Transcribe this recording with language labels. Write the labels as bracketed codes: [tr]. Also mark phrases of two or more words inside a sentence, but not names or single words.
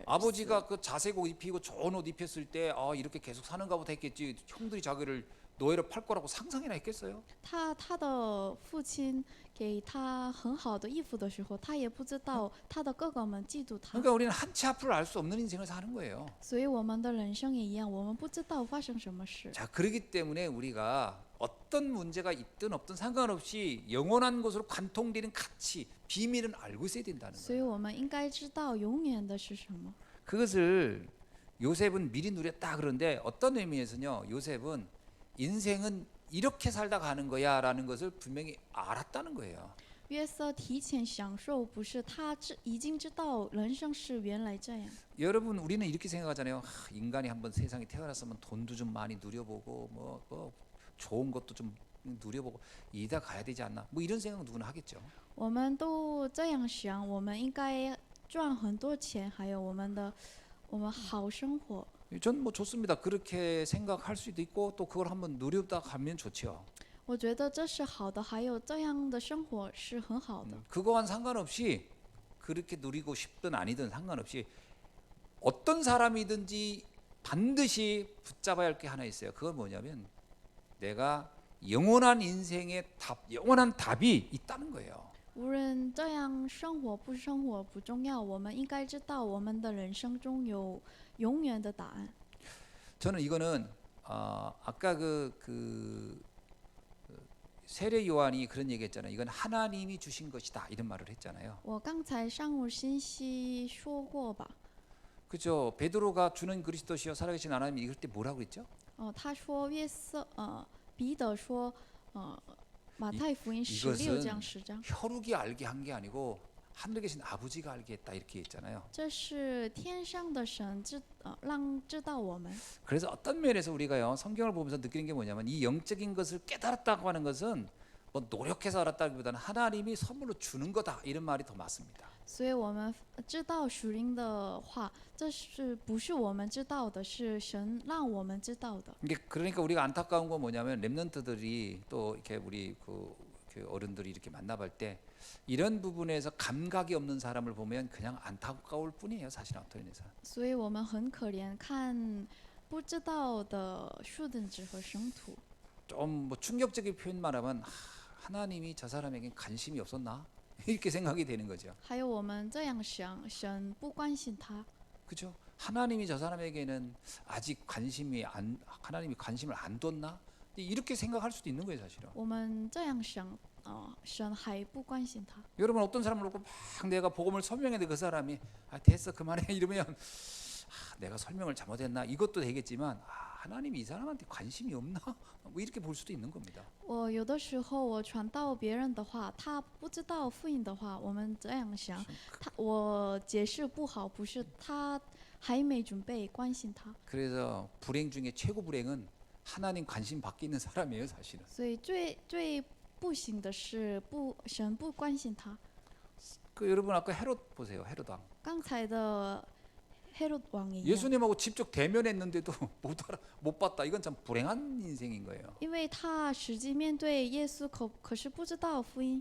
[ko] 아버지가 그 자색 옷 입히고 좋은 옷 입혔을 때 이렇게 계속 사는가 보다 했겠지. 형들이 자기를 노예로 팔 거라고 상상이나 했겠어요? [zh] 他的父亲给他很好的衣服的时候，他也不知道他的哥哥们嫉妒他。 [ko] 그러니까 우리는 한 치 앞을 알 수 없는 인생을 사는 거예요. [zh] 所以我们的人生也一样，我们不知道发生什么事。 [ko] 자, 그렇기 때문에 우리가 어떤 문제가 있든 없든 상관없이 영원한 것으로 관통되는 가치, 비밀은 알고 있어야 된다는 [zh] 所以 [ko] 거예요. [zh] 我们应该知道永远的是什么。 [ko] 그것을 요셉은 미리 누렸다 그런데 어떤 의미에서는요. 요셉은 인생은 이렇게 살다 가는 거야라는 것을 분명히 알았다는 거예요. [zh] 约瑟提前享受，不是他已经知道人生是原来这样。 [ko] 여러분 우리는 이렇게 생각하잖아요. 인간이 한번 세상에 태어났으면 돈도 좀 많이 누려보고 뭐 좋은 것도 좀 누려보고 이다 가야 되지 않나? 뭐 이런 생각 누구나 하겠죠. [zh] 我们都这样想，我们应该赚很多钱，还有我们好生活。 [ko] 전 뭐 좋습니다. 그렇게 생각할 수도 있고 또 그걸 한번 누려다 가면 좋죠. [zh] 我觉得这是好的，还有这样的生活是很好的。 [ko] 그거와는 상관없이 그렇게 누리고 싶든 아니든 상관없이 어떤 사람이든지 반드시 붙잡아야 할 게 하나 있어요. 그건 뭐냐면 내가 영원한 인생의 영원한 답이 있다는 거예요. [zh] 无论这样生活不生活不重要，我们应该知道我们的人生中有永远的答案。 [ko] 저는 이거는 아까 세례 요한이 그런 얘기했잖아요. 이건 하나님이 주신 것이다 이런 말을 했잖아요. [zh] 我刚才上午信息说过吧？ [ko] 그죠? 베드로가 주는 그리스도시여 살아계신 하나님 이럴 때 뭐라고 그랬죠? [zh] 他说彼得说马太福音16 [ko] 이것은 [zh] 章10章， [ko] 혈육이 알게 한 게 아니고 하늘에 계신 아버지가 알게 했다 이렇게 했잖아요. [zh] 这是天上的神让知道我们。 [ko] 그래서 어떤 면에서 우리가요 성경을 보면서 느끼는 게 뭐냐면 이 영적인 것을 깨달았다고 하는 것은 뭐 노력해서 알았다기보다는 하나님이 선물로 주는 거다 이런 말이 더 맞습니다. [zh] 所以我们知道属灵的话，这是不是我们知道的，是神让我们知道的。 [ko] 그러니까 우리가 안타까운 건 뭐냐면 렘넌트들이 또 이렇게 우리 그 어른들이 이렇게 만나볼 때 이런 부분에서 감각이 없는 사람을 보면 그냥 안타까울 뿐이에요. 사실 어떤 면에서. [zh] 所以我们很可怜，看不知道的树等子和生土。 [ko] 좀 뭐 충격적인 표현 말하면 하나님이 저 사람에게 관심이 없었나 이렇게 생각이 되는 거죠. [zh] 还有我们这样想，神不关心他， [ko] 그죠? 하나님이 저 사람에게는 아직 하나님이 관심을 안 뒀나? 이렇게 생각할 수도 있는 거예요, 사실은. [zh] 我们这样想，神还不关心他。 [ko] 여러분 어떤 사람을 놓고 막 내가 복음을 설명했는데 그 사람이 됐어 그만해 이러면 내가 설명을 잘못했나 이것도 되겠지만 하나님이 이 사람한테 관심이 없나 뭐 이렇게 볼 수도 있는 겁니다. [zh] 我有的时候我传到别人的话，他不知道福音的话，我们这样想，我解释不好，不是他还没准备关心他。 [ko] 그래서 불행 중에 최고 불행은 하나님 관심 받기 있는 사람이에요, 사실은. [zh] 所以最不幸的是神不关心他。 [ko] 그 여러분 아까 헤롯 보세요, 헤롯 왕. [zh] 刚才的 [ko] 헤롯 왕이 예수님하고 직접 대면했는데도 못 봤다. 이건 참 불행한 인생인 거예요. [zh] 因为他实际面对耶稣可是不知道福音。